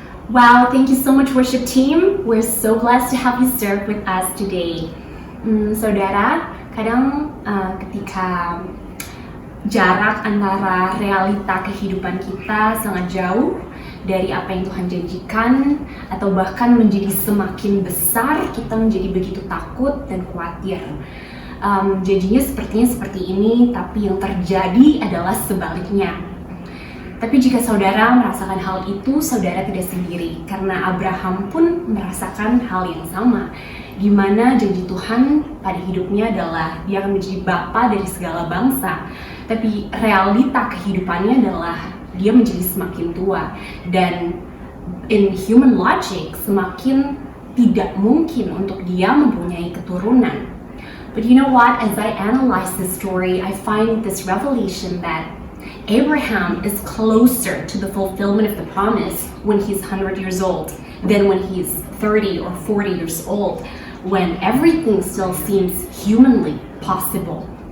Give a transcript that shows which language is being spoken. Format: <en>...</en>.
<en>Wow, thank you so much worship team. We're so blessed to have you serve with us today.</en> <id>Saudara, kadang ketika jarak antara realita kehidupan kita sangat jauh dari apa yang Tuhan janjikan, atau bahkan menjadi semakin besar, kita menjadi begitu takut dan khawatir. Janjinya sepertinya seperti ini, tapi yang terjadi adalah sebaliknya. Tapi jika saudara merasakan hal itu, saudara tidak sendiri, karena Abraham pun merasakan hal yang sama, di mana janji Tuhan pada hidupnya adalah dia akan menjadi bapa dari segala bangsa. Tapi realita kehidupannya adalah dia menjadi semakin tua, dan</id> <en>in human logic</en> <id>semakin tidak mungkin untuk dia mempunyai keturunan.</id> <en>But you know what? As I analyze this story, I find this revelation that Abraham is closer to the fulfillment of the promise when he's 100 years old than when he's 30 or 40 years old, when everything still seems humanly possible.</en>